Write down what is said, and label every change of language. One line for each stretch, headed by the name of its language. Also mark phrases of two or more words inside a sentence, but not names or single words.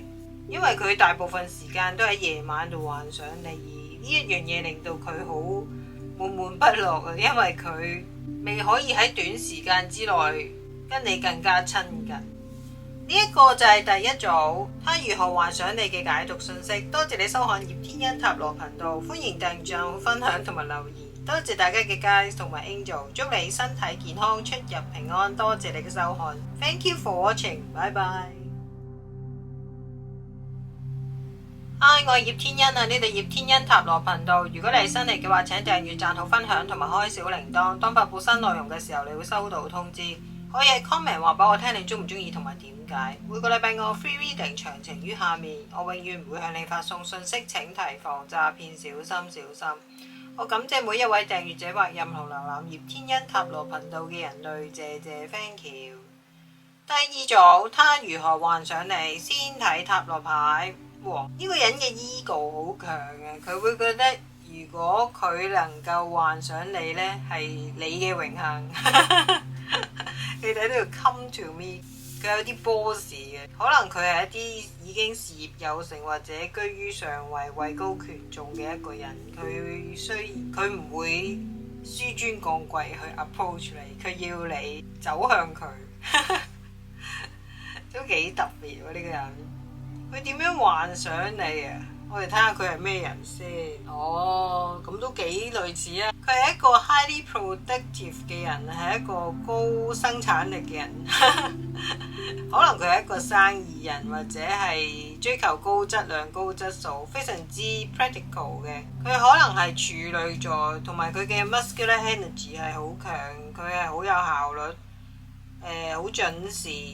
Cantonese: 因為佢大部分時間都喺夜晚度幻想你，而呢一樣嘢令到佢好悶悶不樂啊，因為佢未可以喺短時間之內跟你更加親近。呢一個就係第一組，他如何幻想你嘅解讀信息。多謝你收看葉天恩塔羅頻道，歡迎訂閱、賬號分享同埋留言。多謝大家嘅 guys 同埋 angel， 祝你身體健康、出入平安。多謝你嘅收看 ，
English: Thank you for watching，
Cantonese: 拜拜。Hi， 我係葉天恩啊，呢度葉天恩塔羅頻道。如果你係新嚟嘅話，請訂閱、讚好、分享同埋開小鈴鐺，當發布新內容嘅時候，你會收到通知。可以喺 comment 話俾我聽你中唔中意同埋點解。每個禮拜我
English: free reading
Cantonese: 詳情於下面，我永遠唔會向你發送信息，請提防詐騙，小心小心。我感謝每一位訂閱者或任何瀏覽葉天恩塔羅頻道嘅人類，謝謝
English: thank you。
Cantonese: 第二組，他如何幻想你？先睇塔羅牌。哇！呢個人嘅 ego 好強嘅，佢會覺得如果佢能夠幻想你呢，係你嘅榮幸。你睇呢度
English: come to me，
Cantonese: 佢有啲 boss 嘅，可能佢係一啲已經事業有成或者居於上位、位高權重嘅一個人，佢唔會紆尊降貴去 approach 你，佢要你走向佢，都幾特別喎呢個人。佢點樣幻想你啊？我哋睇下佢係咩人先。哦，咁都幾類似啊！佢係一個
English: highly productive
Cantonese: 嘅人，係一個高生產力嘅人。可能佢係一個生意人，或者係追求高質量、高質素，非常之 practical 嘅。佢可能係處女座，同埋佢嘅
English: muscular energy
Cantonese: 係好強，佢係好有效率，好準時。